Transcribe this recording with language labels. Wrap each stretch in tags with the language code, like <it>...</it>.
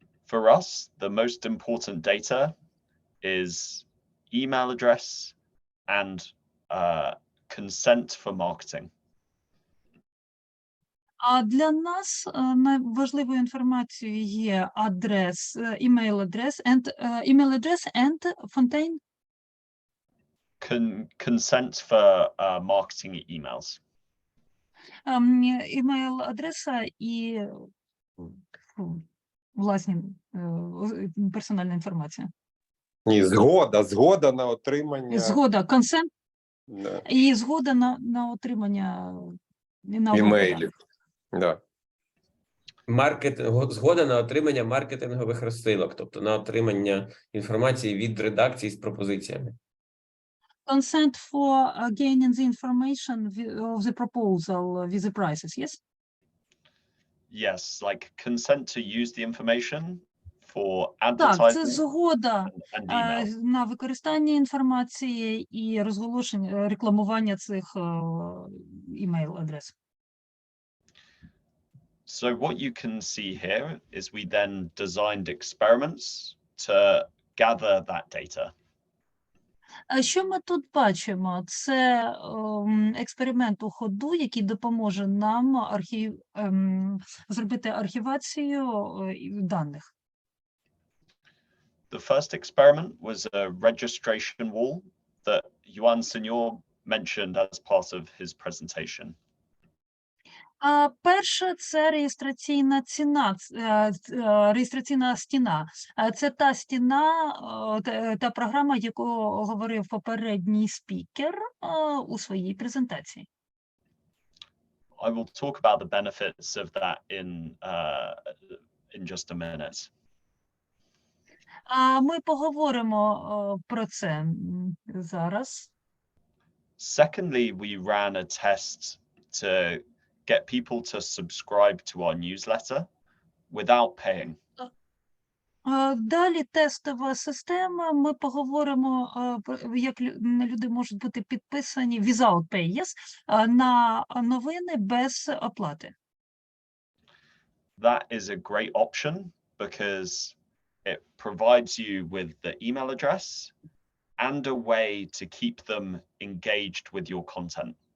<en>For us, the most important data is email address and consent for marketing.</en> <uk>А для нас найважливою інформацією є</uk> <en>email address and Fontaine. Consent for marketing emails.</en> <uk>Email адреса і власні персональна інформація. Ні, згода на отримання. Згода, consent,</uk> <ru>Да.</ru> <uk>і згода на отримання Імейлів. Да. Згода на отримання маркетингових розсилок, тобто на отримання інформації від редакції з пропозиціями.</uk> <en>Consent for gaining the information of the proposal with the prices, yes? Yes, like consent to use the information for</en> <uk>Так, це</uk> <en>advertising</en> <uk>згода</uk> <en>and email.</en> <uk>на використання інформації і розголошення, рекламування цих email-адрес.</uk> <en>So what you can see here is we then designed experiments to gather that data.</en> <uk>А що ми тут бачимо? Це експеримент у ходу, який допоможе нам зробити архівацію даних.</uk> <en>The first experiment was a registration wall that Juan Señor mentioned as part of his presentation.</en> <uk>А перше – це реєстраційна стіна. Це та стіна, та програма, яку говорив попередній спікер у своїй презентації.</uk> <en>I will talk about the benefits of that in just a minute.</en> <uk>А ми поговоримо про це зараз.</uk> <en>Secondly, we ran a test to get people to subscribe to our newsletter without paying.</en> <uk>Далі тестова система. Ми поговоримо, як люди можуть бути підписані</uk> <en>without pay, yes,</en> <uk>на новини без оплати.</uk> <en>That is a great option because it provides you with the email address and a way to keep them engaged with your content.</en>